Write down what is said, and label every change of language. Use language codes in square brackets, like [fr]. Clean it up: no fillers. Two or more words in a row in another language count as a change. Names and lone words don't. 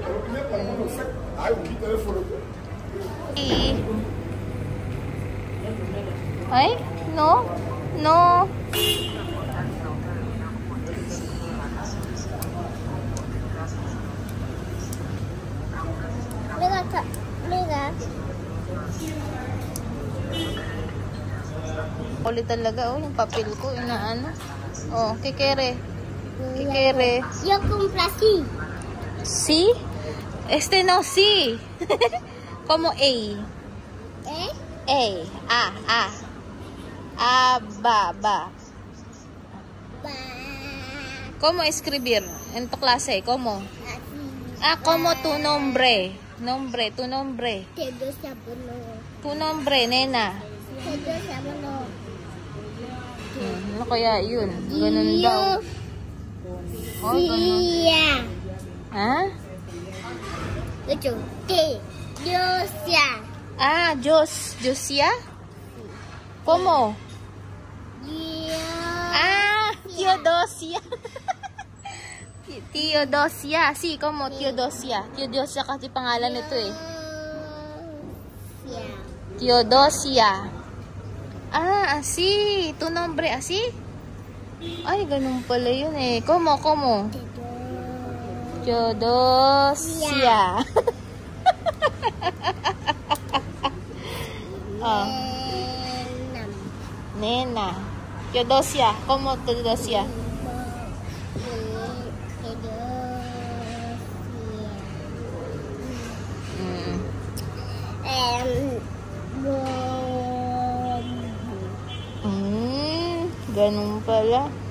[es] Ay, no. Mira. [tl] Ulit talaga, yung papel ko, inaano. Oh, kikere. [es] Yo complací. ¿Sí? No, sí. Como A. Ba. ¿Cómo escribir en tu clase? ¿Cómo? Como tu nombre. Tu nombre. Tu nombre, nena. [tl] Ano kaya yun? Ganun daw. Oh, ganun. Ha? Ah, Josia? [es] ¿Cómo? Teodosia. Teodosia. Sí, como Teodosia. [tl] Teodosia kasi pangalan nito eh. Teodosia. [es] Ah, así. Tu nombre, así? [tl] Ay, ganun pala yun eh. ¿Cómo? Teodosia. Oh. [es] Nena. Teodosia. [tl] ¿Cómo Teodosia? Ganun pala.